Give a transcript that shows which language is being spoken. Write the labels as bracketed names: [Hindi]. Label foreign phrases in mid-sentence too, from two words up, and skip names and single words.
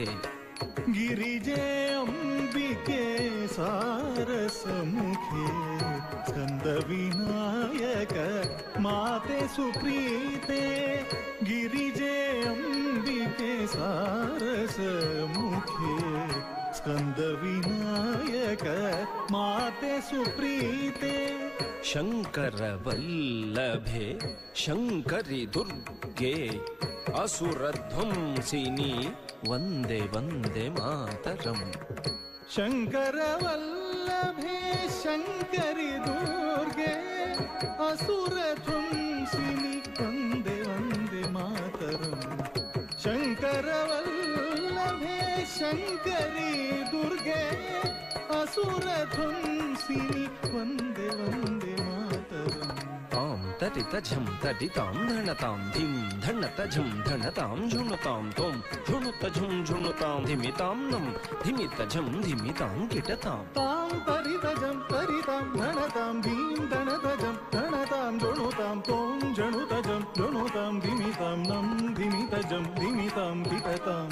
[Kannada] ಗಿರಿಜೆ ಅಂಬಿಕೆ ಸಾರಸ ಮುಖೆ ಸ್ಕಂದ ವಿನಾಯಕ ಮಾತೆ ಸುಪ್ರೀತೆ ಗಿರಿಜೆ ಅಂಬಿಕೆ ಸಾರಸ ಮುಖೆ ಸ್ಕಂದ ವಿನಾಯಕ ಮಾತೆ ಸುಪ್ರೀತೆ ಶಂಕರ ವಲ್ಲಭೆ ಶಂಕರಿ ದುರ್ಗೆ ಅಸುರಧ್ವಂಸಿನಿ [Sanskrit] ವಂದೇ ವಂದೇ ಮಾತರಂ [Kannada] ಶಂಕರ ವಲ್ಲಭೆ ಶಂಕರಿ ದುರ್ಗೆ ಅಸುರ ಧ್ವಂಸಿನಿ [Sanskrit] ವಂದೇ ವಂದೇ ಮಾತರಂ [Kannada] ಶಂಕರ ವಲ್ಲಭೆ ಶಂಕರಿ ದುರ್ಗೆ ಅಸುರ ಧ್ವಂಸಿನಿ [Sanskrit] ವಂದೇ ವಂದೇ ಮಾತರಂ ತಾಂ ತಟಿತ ಝಂ ತಟಿತಾಂ ಧಣತಾಂ ಧಿಂ ಧಣತ ಝಂ ಧಣತಾಂ ಝುಣುತಾಂ ತೋಂ ಝುಣುತ ಝುಂ ಝುಣುತಾಂ ಧಿಮಿತಾಂ ನಂ ಧಿಮಿತ ಝಂ ಧಿಮಿತಾಂ ಕಿಟತಾಂ ತಾಂ ತರಿತಜಂ ತರಿತಾಂ ಧಣತಾಂ ಧೀಂ ಧಣತಜಂ ಧಣತಾಂ ಝುಣುತಾಂ ತೋಂ ಝಣುತಜಂ ಝುಣುತಾಂ ಧಿಮಿತಾಂ ನಂ ಧಿಮಿತಜಂ ಧಿಮಿತಾಂ ಕಿಟತಾಂ